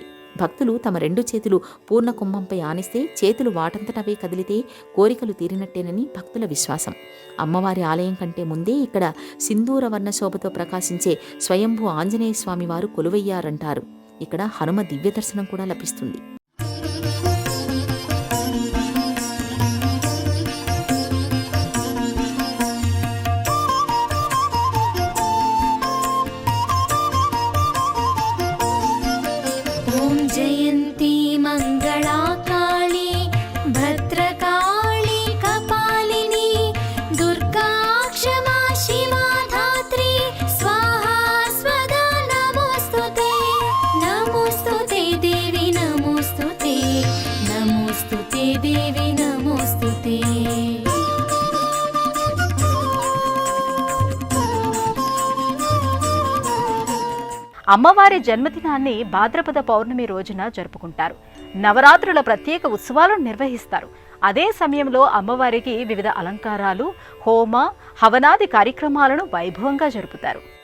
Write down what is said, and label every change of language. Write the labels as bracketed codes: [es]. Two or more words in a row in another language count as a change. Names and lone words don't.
[te] భక్తులు తమ 2 చేతులు పూర్ణ కుంభంపై ఆనిస్తే చేతులు వాటంతటవే కదిలితే కోరికలు తీరినట్టేనని భక్తుల విశ్వాసం. అమ్మవారి ఆలయం కంటే ముందే ఇక్కడ సింధూర వర్ణ శోభతో ప్రకాశించే స్వయంభూ ఆంజనేయ స్వామి వారు కొలువయ్యారంటారు. ఇక్కడ హనుమ దివ్య దర్శనం కూడా లభిస్తుంది. [sa] जयन्ती मङ्गला काली भद्रकाली कपालिनी दुर्गा क्षमा शिवा धात्री स्वाहा स्वदा नमोस्तुते नमोस्तुते देवी नमोस्तुते नमोस्तुते देवी नमोस्तुते [te] అమ్మవారి జన్మదినాన్ని భాద్రపద పౌర్ణమి రోజున జరుపుకుంటారు. నవరాత్రుల ప్రత్యేక ఉత్సవాలను నిర్వహిస్తారు. అదే సమయంలో అమ్మవారికి వివిధ అలంకారాలు, హోమ, హవనాది కార్యక్రమాలను వైభవంగా జరుపుతారు.